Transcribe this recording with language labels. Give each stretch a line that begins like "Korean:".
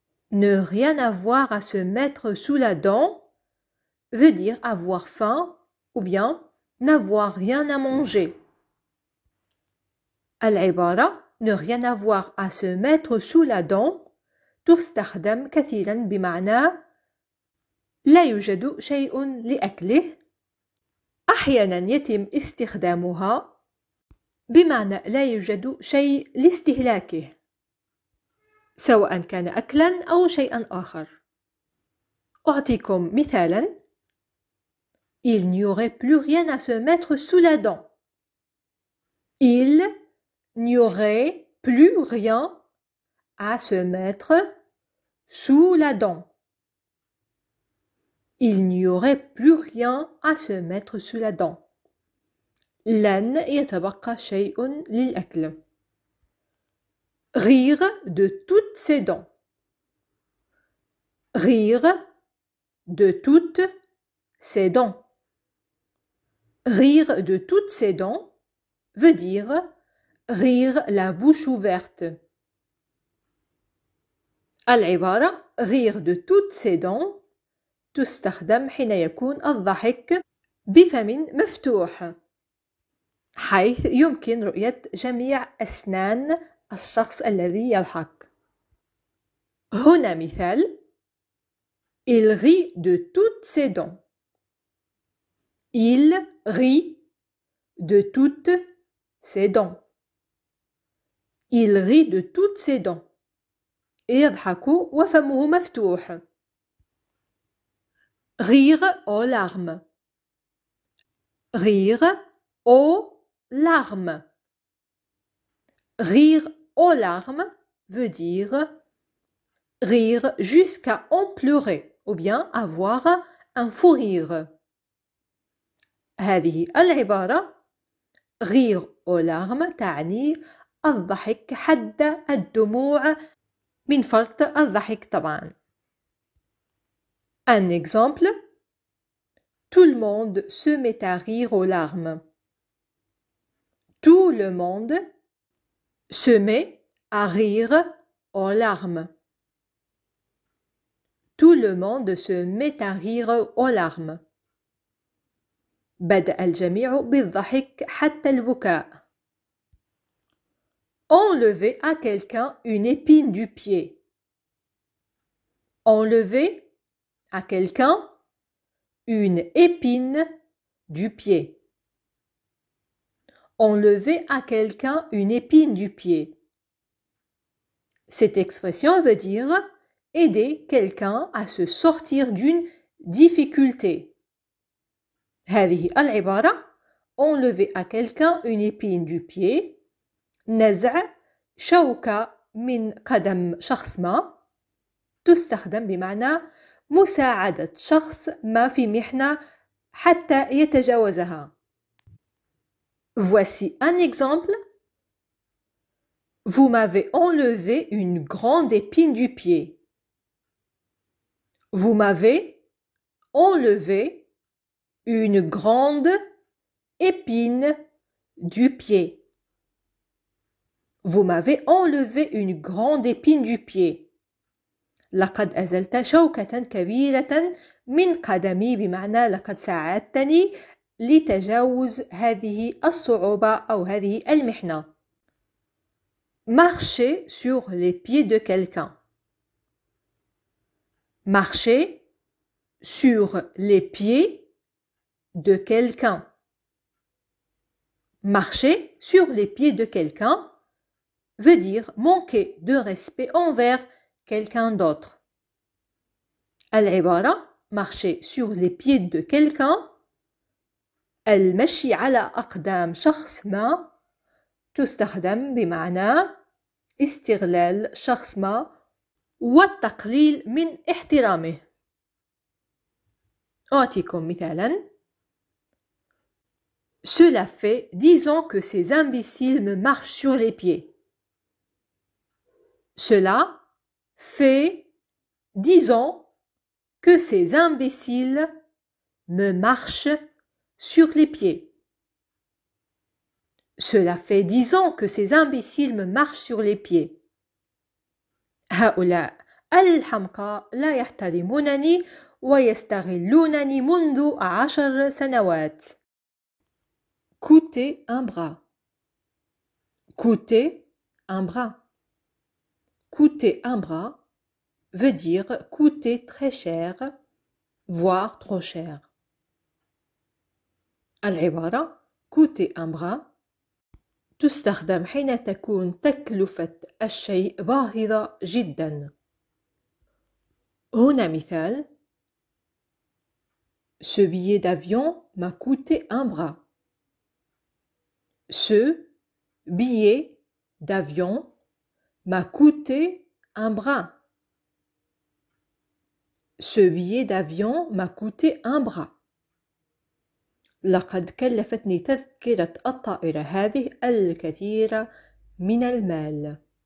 French: Ne rien avoir à se mettre sous la dent veut dire avoir faim ou bien n'avoir rien à manger.
Arabic: العبارة
French: ne rien avoir à se mettre sous la dent
Arabic: تستخدم كثيرا بمعنى لا يوجد شيء لأكله. أحيانا يتم استخدامها بمعنى لا يوجد شيء لاستهلاكه سواء كان أكلا أو شيئا آخر. أعطيكم مثالا.
French: Il n'y aurait plus rien à se mettre sous la dent. Il n'y aurait plus rien à se mettre sous la dent. Il n'y aurait plus rien à se mettre sous la dent.
Arabic: لن يتبقى شيء للأكل.
French: Rire de toutes ses dents. Rire de toutes ses dents. Rire de toutes ses dents veut dire rire la bouche ouverte.
Arabic: العبارة
French: rire de toutes ses dents
Arabic: تستخدم حين يكون الضحك بفم مفتوح حيث يمكن رؤية جميع أسنان الشخص الذي يضحك. هنا مثال.
French: Il rit de toutes ses dents. Il rit de toutes ses dents. Il rit de toutes ses dents.
Arabic: يضحك وفمه مفتوح.
French: Rire aux larmes. Rire aux larmes. Rire aux larmes veut dire rire jusqu'à en pleurer ou bien avoir un fou rire.
Arabic: هذه العبارة
French: rire aux larmes
Arabic: تعني الضحك حد الدموع من فرط الضحك طبعا.
French: Un exemple. Tout le monde se met à rire aux larmes. Tout le monde se met à rire aux larmes. Tout le monde se met à rire aux larmes.
Arabic: بدأ الجميع بالضحك حتى البكاء.
French: Enlever à quelqu'un une épine du pied. Enlever à quelqu'un une épine du pied. Enlever à quelqu'un une épine du pied. Cette expression veut dire aider quelqu'un à se sortir d'une difficulté.
Arabic: هذه العبارة
French: enlever à quelqu'un une épine du pied
Arabic: نزع شوكة من قدم شخص ما تستخدم بمعنى مساعدة شخص ما في محنة حتى يتجاوزها.
French: Voici un exemple. Vous m'avez enlevé une grande épine du pied. Vous m'avez enlevé une grande épine du pied. Vous m'avez enlevé une grande épine du pied.
Arabic: لقد أزلت شوكة كبيرة من قدمي بمعنى لقد ساعدتني لتجاوز هذه الصعوبة أو هذه المحنة.
French: Marcher sur les pieds de quelqu'un. Marcher sur les pieds de quelqu'un. Marcher sur les pieds de quelqu'un veut dire manquer de respect envers quelqu'un d'autre.
Arabic: العبارة
French: marcher sur les pieds de quelqu'un
Arabic: المشي على أقدام شخص ما تستخدم بمعنى استغلال شخص ما والتقليل من احترامه. أعطيكم مثالا.
French: Cela fait 10 ans que ces imbéciles me marchent sur les pieds. Cela fait 10 ans que ces imbéciles me marchent sur les pieds. Cela fait 10 ans que ces imbéciles me marchent sur les pieds.
Arabic: هؤلاء الحمقى لا يحترمونني ويستغلونني منذ 10 سنوات.
French: Coûter un bras. Coûter un bras. Coûter un bras veut dire coûter très cher, voire trop cher.
Arabic: العبارة
French: coûter un bras
Arabic: تستخدم حين تكون تكلفة الشيء باهظة جدا. هنا مثال.
French: Ce billet d'avion m'a coûté un bras. Ce billet d'avion m'a coûté un bras. Ce billet d'avion m'a coûté un bras.
Arabic: لقد كلفتني تذكرة الطائرة هذه الكثير من المال.